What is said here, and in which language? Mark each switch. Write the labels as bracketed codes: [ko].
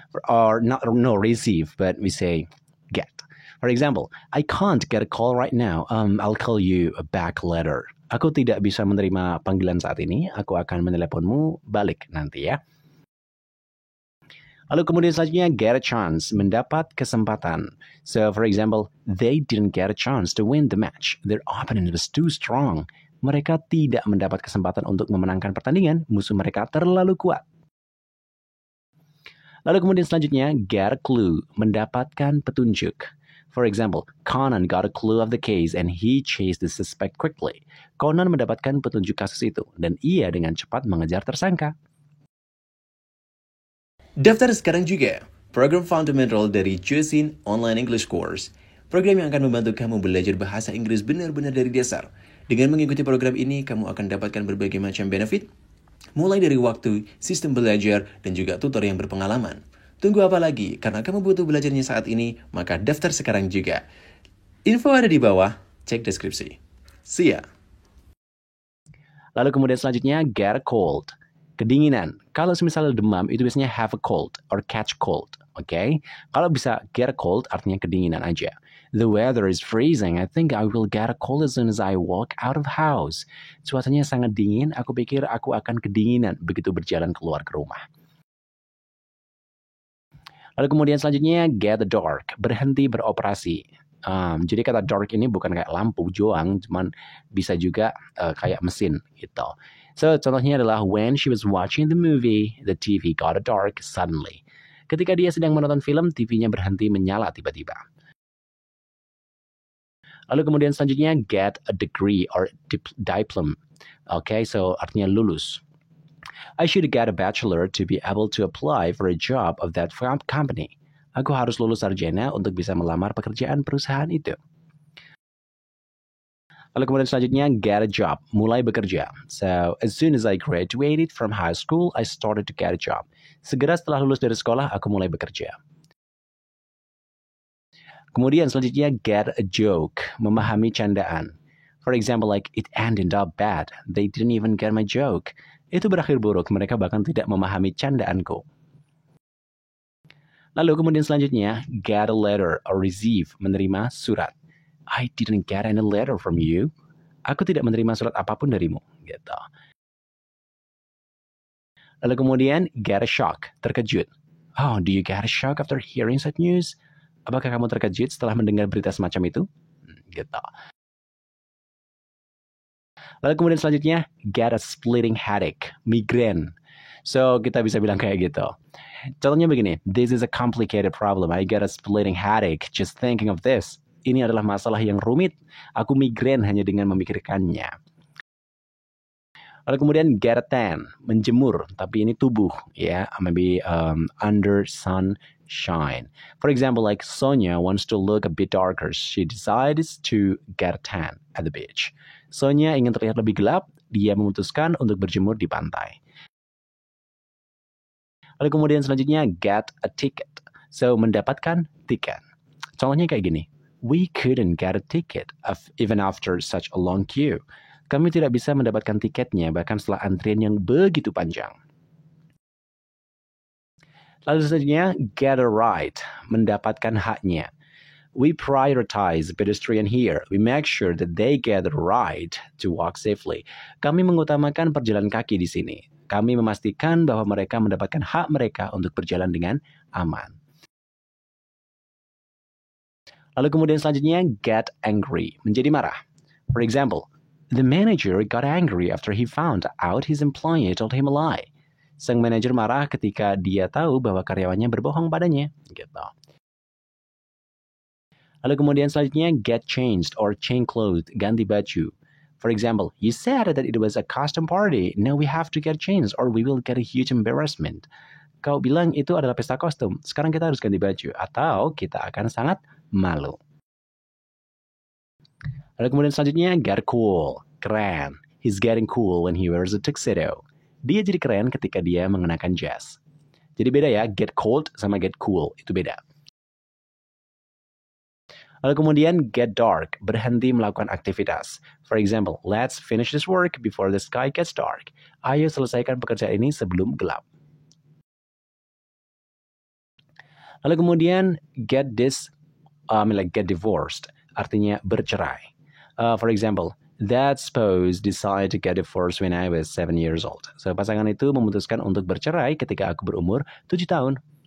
[en] Or not, no, receive, but we say get. For example, I can't get a call right now. I'll call you back later. [id] Aku tidak bisa menerima panggilan saat ini. Aku akan meneleponmu balik nanti ya. Lalu kemudian selanjutnya get a chance, mendapat kesempatan. [en] So for example, they didn't get a chance to win the match. Their opponent was too strong. [id] Mereka tidak mendapat kesempatan untuk memenangkan pertandingan. Musuh mereka terlalu kuat. Lalu kemudian selanjutnya get a clue, mendapatkan petunjuk. [en] For example, Conan got a clue of the case and he chased the suspect quickly. [id] Conan mendapatkan petunjuk kasus itu dan ia dengan cepat mengejar tersangka. Daftar sekarang juga program fundamental dari Jusin Online English Course. Program yang akan membantu kamu belajar bahasa Inggris benar-benar dari dasar. Dengan mengikuti program ini, kamu akan dapatkan berbagai macam benefit, mulai dari waktu, sistem belajar, dan juga tutor yang berpengalaman. Tunggu apa lagi? Karena kamu butuh belajarnya saat ini, maka daftar sekarang juga. Info ada di bawah, cek deskripsi. [en] See ya! [id] Lalu kemudian selanjutnya, get a cold. Kedinginan. Kalau misalnya demam, itu biasanya have a cold or catch cold. Oke? Kalau bisa get a cold, artinya kedinginan aja. [en] The weather is freezing. I think I will get a cold as soon as I walk out of the house. [id] Cuacanya sangat dingin, aku pikir aku akan kedinginan begitu berjalan keluar ke rumah. Lalu kemudian selanjutnya get the dark, berhenti beroperasi. Jadi kata dark ini bukan kayak lampu joang, cuman bisa juga kayak mesin gitu. So contohnya adalah [en] when she was watching the movie, the TV got dark suddenly. [id] Ketika dia sedang menonton film, TV-nya berhenti menyala tiba-tiba. Lalu kemudian selanjutnya get a degree or diploma. Okay, so artinya lulus. [en] I should get a bachelor to be able to apply for a job of that company. [id] Aku harus lulus sarjana untuk bisa melamar pekerjaan perusahaan itu. Lalu kemudian selanjutnya, get a job, mulai bekerja. [en] So, as soon as I graduated from high school, I started to get a job. [id] Segera setelah lulus dari sekolah, aku mulai bekerja. Kemudian selanjutnya, get a joke, memahami candaan. [en] For example, like, it ended up bad. They didn't even get my joke. [id] Itu berakhir buruk, mereka bahkan tidak memahami candaanku. Lalu kemudian selanjutnya, get a letter or receive, menerima surat. [en] I didn't get any letter from you. [id] Aku tidak menerima surat apapun darimu. Gitu. Lalu kemudian, get a shock, terkejut. [en] Oh, do you get a shock after hearing such news? [id] Apakah kamu terkejut setelah mendengar berita semacam itu? Gitu. Lalu kemudian selanjutnya, get a splitting headache, migrain. So, kita bisa bilang kayak gitu. Contohnya begini, [en] this is a complicated problem. I get a splitting headache just thinking of this. [id] Ini adalah masalah yang rumit. Aku migrain hanya dengan memikirkannya. Lalu kemudian get a tan, menjemur, tapi ini tubuh, ya, [en] maybe under sunshine. For example, like Sonia wants to look a bit darker. She decides to get a tan at the beach. [id] Sonia ingin terlihat lebih gelap, dia memutuskan untuk berjemur di pantai. Lalu kemudian selanjutnya get a ticket. So, mendapatkan tiket. Contohnya kayak gini. [en] We couldn't get a ticket even after such a long queue. [id] Kami tidak bisa mendapatkan tiketnya bahkan setelah antrian yang begitu panjang. Lalu selanjutnya get a right, mendapatkan haknya. [en] We prioritize pedestrian here. We make sure that they get the right to walk safely. [id] Kami mengutamakan perjalan kaki di sini. Kami memastikan bahwa mereka mendapatkan hak mereka untuk berjalan dengan aman. Lalu kemudian selanjutnya get angry, menjadi marah. [en] For example, The manager got angry after he found out his employee told him a lie. [id] Sang manajer marah ketika dia tahu bahwa karyawannya berbohong padanya. Gitu. Lalu kemudian selanjutnya, get changed or change clothes, ganti baju. [en] For example, you said that it was a custom party. Now we have to get changed or we will get a huge embarrassment. [id] Kau bilang itu adalah pesta kostum. Sekarang kita harus ganti baju atau kita akan sangat malu. Lalu kemudian selanjutnya, get cool, keren. [en] He's getting cool when he wears a tuxedo. [id] Dia jadi keren ketika dia mengenakan jas. Jadi beda ya, get cold sama get cool, itu beda. Lalu kemudian get dark, berhenti melakukan aktivitas. [en] For example, let's finish this work before the sky gets dark. [id] Ayo selesaikan pekerjaan ini sebelum gelap. Lalu kemudian get divorced, artinya bercerai. [en] For example, that spouse decided to get divorced when I was 7 years old. [id] So pasangan itu memutuskan untuk bercerai ketika aku berumur 7 tahun.